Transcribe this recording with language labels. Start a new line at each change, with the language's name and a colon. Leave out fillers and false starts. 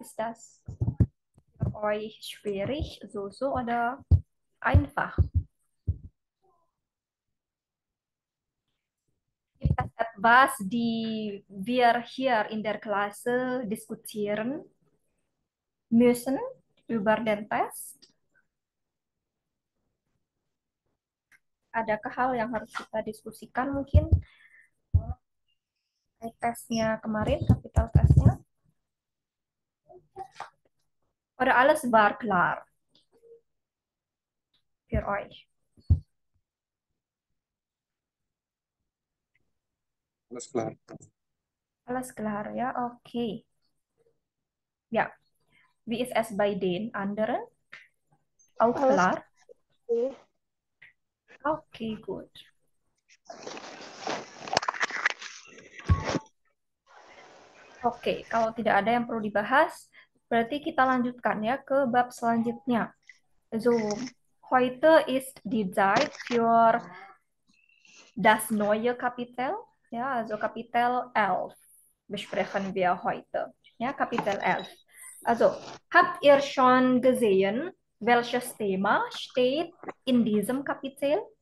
German: Ist das für euch schwierig, so oder einfach? Gibt es etwas, die wir hier in der Klasse diskutieren müssen über den Test?
Indonesian: Adakah hal yang harus kita diskusikan mungkin tesnya kemarin, capital tesnya?
German: Oder alles war klar für euch? Alles klar. Alles klar, ja, okay. Ja, wie ist es bei den anderen? Auch Alles klar? Okay, gut.
Indonesian: Oke, kalau tidak ada yang perlu dibahas, berarti kita lanjutkan ya ke bab selanjutnya.
German: So, heute ist die Zeit für das neue Kapitel. Ja, also Kapitel 11 besprechen wir heute. Ja, Kapitel 11. Also, habt ihr schon gesehen, welches Thema steht in diesem Kapitel?